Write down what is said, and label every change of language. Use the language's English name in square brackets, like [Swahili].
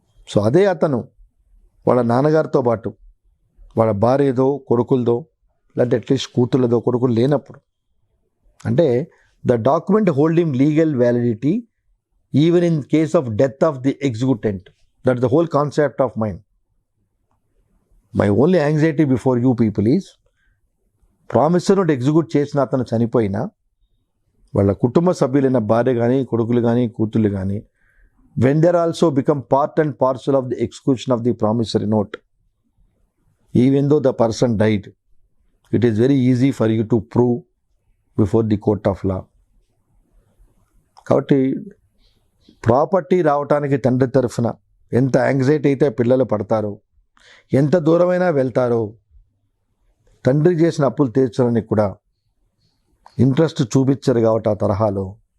[Telugu] So అదే అతను వాళ్ళ నాన్నగారితో పాటు వాళ్ళ భార్యదో కొడుకులదో లేదంటే అట్లీస్ట్ కూతుళ్ళదో కొడుకులు లేనప్పుడు, అంటే [English] The document holding legal validity even in case of death of the executant. That the whole concept of mind. My only anxiety before you people is [Telugu] promise note execute చేసిన అతను చనిపోయినా వాళ్ళ కుటుంబ సభ్యులైన భార్య కానీ కొడుకులు కానీ కూతుళ్ళు కానీ [English] when they also become part and parcel of the execution of the promissory note, even though the person died, it is very easy for you to prove before the court of law. [Telugu] కాబట్టి property రావటానికి తండ్రి తరఫున ఎంత anxiety అయితే పిల్లలు పడతారో, ఎంత దూరమైనా వెళ్తారో, తండ్రి చేసిన అప్పులు తీర్చడానికి కూడా ఇంట్రెస్ట్ చూపించరు కాబట్టి ఆ తరహాలో.